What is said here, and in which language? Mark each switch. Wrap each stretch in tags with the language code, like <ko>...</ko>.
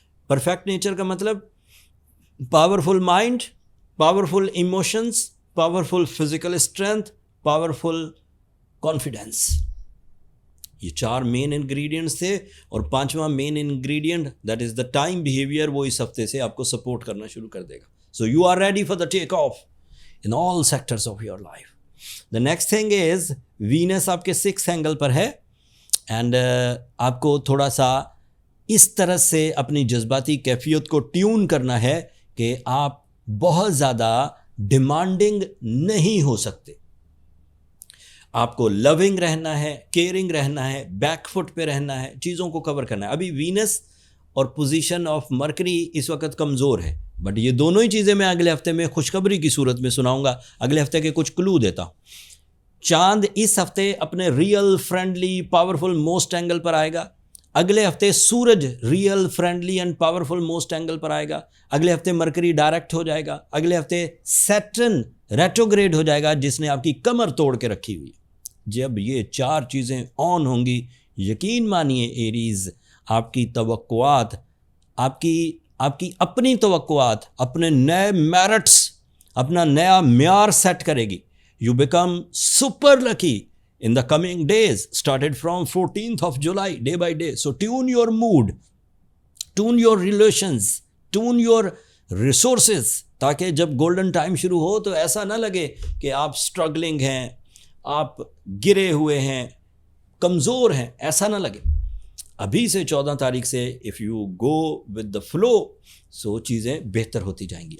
<ur>Perfect nature کا مطلب powerful mind, powerful emotions, powerful physical strength, powerful confidence. یہ 4 main ingredients تھے، اور 5واں main ingredient</ur> <en>that is the time behaviour,</en> <ur>وہ اس ہفتے سے آپ کو سپورٹ کرنا شروع کر دے گا.</ur> <en>So you are ready for the take off in all sectors of your life. The next thing is Venus</en> <ur>آپ کے 6th اینگل پر ہے، and آپ کو تھوڑا سا اس طرح سے اپنی جذباتی کیفیت کو ٹیون کرنا ہے کہ آپ بہت زیادہ ڈیمانڈنگ نہیں ہو سکتے. آپ کو لونگ رہنا ہے, کیئرنگ رہنا ہے, بیک فٹ پہ رہنا ہے, چیزوں کو کور کرنا ہے. ابھی وینس اور پوزیشن آف مرکری اس وقت کمزور ہے, بٹ یہ دونوں ہی چیزیں میں اگلے ہفتے میں خوشخبری کی صورت میں سناؤں گا. اگلے ہفتے کے کچھ کلو دیتا ہوں. چاند اس ہفتے اپنے real friendly powerful most angle پر آئے گا. اگلے ہفتے سورج real friendly and powerful most angle پر آئے گا. اگلے ہفتے مرکری ڈائریکٹ ہو جائے گا. اگلے ہفتے سیٹرن ریٹروگریڈ ہو جائے گا جس نے آپ کی کمر توڑ کے رکھی ہوئی. جب یہ 4 چیزیں آن ہوں گی, یقین مانیے ایریز, آپ کی توقعات, آپ کی اپنی توقعات, اپنے نئے میرٹس, اپنا نیا معیار سیٹ کرے گی.</ur> <en>You become super lucky in the coming days, started from 14th of July, day by day. So tune your mood, tune your relations, tune your resources,</en> <ur>تاکہ جب گولڈن ٹائم شروع ہو تو ایسا نہ لگے کہ آپ اسٹرگلنگ ہیں, آپ گرے ہوئے ہیں, کمزور ہیں, ایسا نہ لگے. ابھی سے 14 تاریخ سے</ur> <en>if you go with the flow, so</en> <ur>چیزیں بہتر ہوتی جائیں گی.</ur>